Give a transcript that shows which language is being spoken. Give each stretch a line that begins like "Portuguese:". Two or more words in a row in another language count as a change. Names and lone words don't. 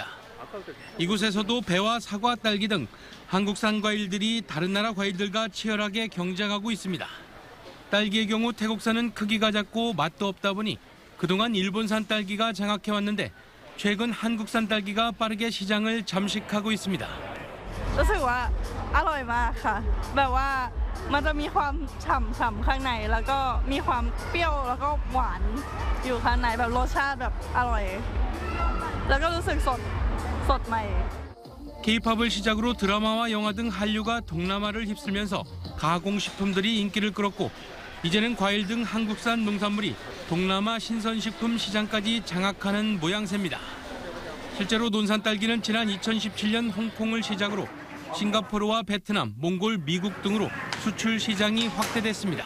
Korean: 이곳에서도 배와 사과, 딸기 등 한국산 과일들이 다른 나라 과일들과 치열하게 경쟁하고 있습니다. 딸기의 경우 태국산은 크기가 작고 맛도 없다 보니 그동안 일본산 딸기가 장악해왔는데 최근 한국산 딸기가 빠르게 시장을 잠식하고 있습니다.
Thai: รู้สึกว่าอร่อยมากค่ะแบบว่ามันจะมีความฉ่ำข้างในแล้วก็มีความเปรี้ยวแล้วก็หวานอยู่ข้างในแบบรสชาติแบบอร่อยแล้วก็รู้สึกสดใหม่
Korean: K-팝을 시작으로 드라마와 영화 등 한류가 동남아를 휩쓸면서 가공식품들이 인기를 끌었고 이제는 과일 등 한국산 농산물이 동남아 신선식품 시장까지 장악하는 모양새입니다. 실제로 논산 딸기는 지난 2017년 홍콩을 시작으로 싱가포르와 베트남, 몽골, 미국 등으로 수출 시장이 확대됐습니다.